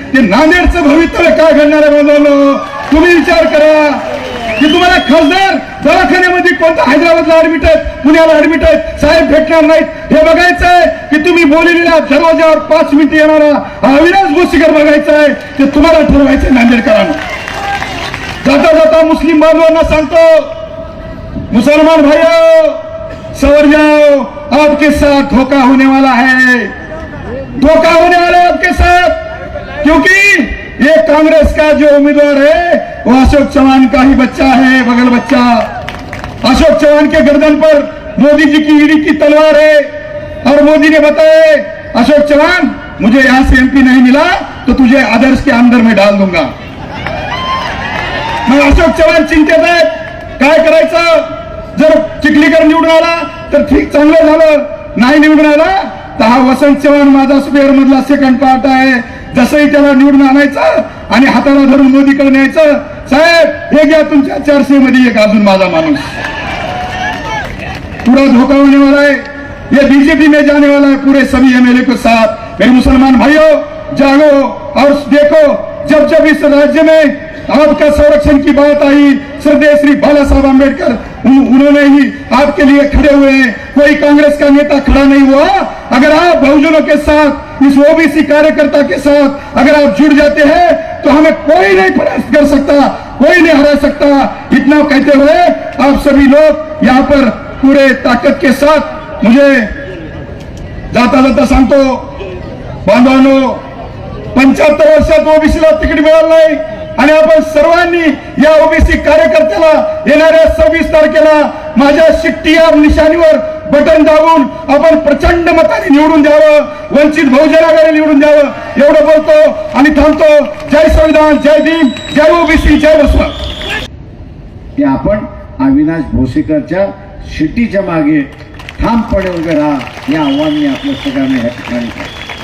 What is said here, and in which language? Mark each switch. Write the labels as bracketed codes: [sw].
[mr] ते नांदेडचं भवितव्य काय घडणार आहे? बांधवांनो, तुम्ही विचार करा की तुम्हाला खासदार दवाखान्यामध्ये कोणत्या हैदराबादला ऍडमिट आहेत, पुण्याला ऍडमिट आहेत, साहेब भेटणार नाहीत हे बघायचं आहे की तुम्ही बोललेल्या दरवाजावर 5 मिनिटं येणारा अविनाश भोसीकर बघायचा आहे? ते तुम्हाला ठरवायचं नांदेडकरांना. जाता जाता मुस्लिम बांधवांना सांगतो, [hi] मुसलमान भाइयों सवर जाओ, आपके साथ धोखा होने वाला है, धोखा होने वाला है आपके साथ. क्योंकि ये कांग्रेस का जो उम्मीदवार है वो अशोक चौहान का ही बच्चा है, बगल बच्चा. अशोक चौहान के गर्दन पर मोदी जी की ईडी की तलवार है और मोदी ने बताया, अशोक चौहान मुझे यहां से MP नहीं मिला तो तुझे आदर्श के अंदर में डाल दूंगा. [mr] मग अशोक चव्हाण चिंतेत आहेत, काय करायचं? जर चिखलीकर निवडून आला तर ठीक, चांगलं झालं. नाही निवडून आला तर हा वसंत चव्हाण माझा स्पेअर मधला सेकंड पार्ट आहे. जसंही त्याला निवडून आणायचं आणि हाताला धरून मोदीकडे न्यायचं. साहेब हे घ्या तुमच्या 400 मध्ये एक अजून माझा माणूस. [hi] पूरा धोखा होने वाला है, ये बीजेपी में जाने वाला है पूरे सभी MLA के साथ. मेरे मुसलमान भाइयों जागो और देखो, जब जब इस राज्य में आपका संरक्षण की बात आई, श्रद्धेय श्री बाला साहब आम्बेडकर उन्होंने ही आपके लिए खड़े हुए हैं। कोई कांग्रेस का नेता खड़ा नहीं हुआ। अगर आप बहुजनों के साथ, इस ओबीसी कार्यकर्ता के साथ अगर आप जुड़ जाते हैं तो हमें कोई नहीं परास्त कर सकता, कोई नहीं हरा सकता। इतना कहते हुए आप सभी लोग यहाँ पर पूरे ताकत के साथ, [mr] मुझे जाता जाता सांगतो बांधवांनो, 75 वर्षात ओबीसीला तिकीट मिळालं नाही आणि आपण सर्वांनी या ओबीसी कार्यकर्त्याला येणाऱ्या 26 तारखेला माझ्या शिट्टी या निशाणीवर बटन दाबून आपण प्रचंड मताने निवडून द्यावं, वंचित बहुजन आघाडी निवडून द्यावं एवढं बोलतो आणि थांबतो। जय संविधान, जय भीम, जय ओबीसी, जय बसवा। की आपण अविनाश भोसेकरच्या शिट्टीच्या मागे ठामपणे उभे राहा हे आव्हान मी आपल्या सगळ्यांना या ठिकाणी करतो।